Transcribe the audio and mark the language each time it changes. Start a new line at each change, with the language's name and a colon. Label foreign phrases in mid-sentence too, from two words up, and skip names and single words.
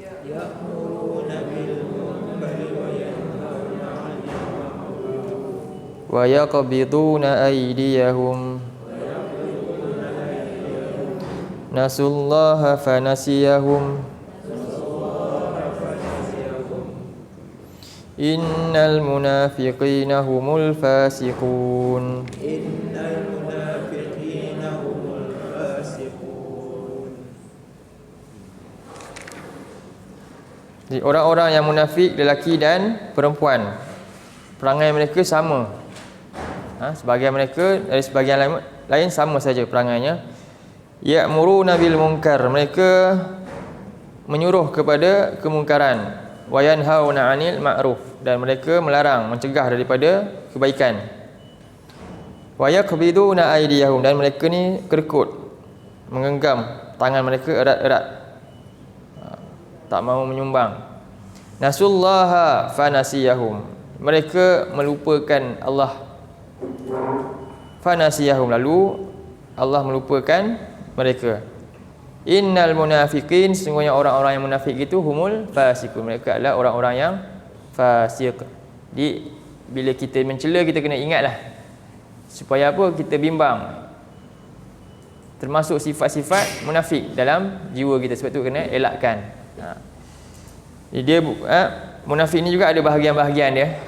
Arabic: وَيَقْبِضُونَ أَيْدِيَهُمْ. نَسُوا اللَّهَ فَنَسِيَهُمْ. إِنَّ الْمُنَافِقِينَ هُمُ الْفَاسِقُونَ.
Malay: Jadi orang-orang yang munafik, lelaki dan perempuan, perangai mereka sama. Sebahagian mereka dari sebahagian lain sama saja perangainya.
Arabic: يَأْمُرُونَ بِالْمُنْكَرِ,
Malay: mereka menyuruh kepada kemungkaran.
Arabic: وَيَنْهَوْنَ عَنِ الْمَعْرُوفِ,
Malay: dan mereka melarang, mencegah daripada kebaikan.
Arabic: وَيَقْبِضُونَ أَيْدِيَهُمْ,
Malay: dan mereka ni kerkut, menggenggam tangan mereka erat-erat, tak mahu menyumbang.
Arabic: نَسُوا اللَّهَ فَنَسِيَهُمْ,
Malay: mereka melupakan Allah. Fanasiyahum, lalu Allah melupakan mereka.
Arabic: إِنَّ الْمُنَافِقِينَ,
Malay: sesungguhnya orang-orang yang munafik itu
Arabic: هُمُ الْفَاسِقُونَ,
Malay: mereka adalah orang-orang yang fasik. Jadi bila kita mencela, kita kena ingatlah supaya apa? Kita bimbang termasuk sifat-sifat munafik dalam jiwa kita, sebab tu kena elakkan. Jadi dia munafik ni juga ada bahagian-bahagian dia.